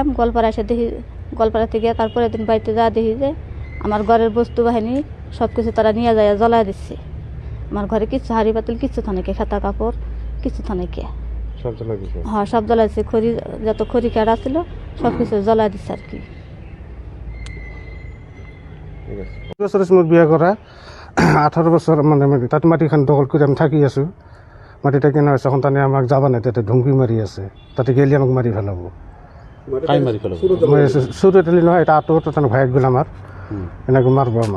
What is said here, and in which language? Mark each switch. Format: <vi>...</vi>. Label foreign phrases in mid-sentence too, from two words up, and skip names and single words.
<bn>গলপাড়া এসে দেখি, গলপাড়া থেকে তারপরে দিন বাড়িতে যা দেখি যে আমার ঘরের বস্তু বাহিনী সব কিছু তারা নিয়ে যায় জ্বলায় দিচ্ছে। আমার ঘরে কিছু হাড়ি পাতিল কিছু থানেকে, খাতা কাপড় কিছু থানেকে, হ্যাঁ সব জ্বলাইছে। খড়ি যত খড়ি কাটা ছিল সব কিছু জ্বলাই দিচ্ছে আর কি।</bn> <as>মোৰ বিয়া কৰা 18 বছৰ মানে তাত মাটিখন দখল কৰি আমি থাকি আছোঁ। মাটিটা কেনে হৈছে সন্তানে আমাক যাব নাই, তাতে ধুমকি মাৰি আছে, তাতে গেলি আমাক মাৰি পেলাব। চুৰত এলি নহয়, এটা আঁতৰত তাৰমানে ভায়েক গ'ল আমাৰ, এনেকৈ মাৰিব আমাক।</as>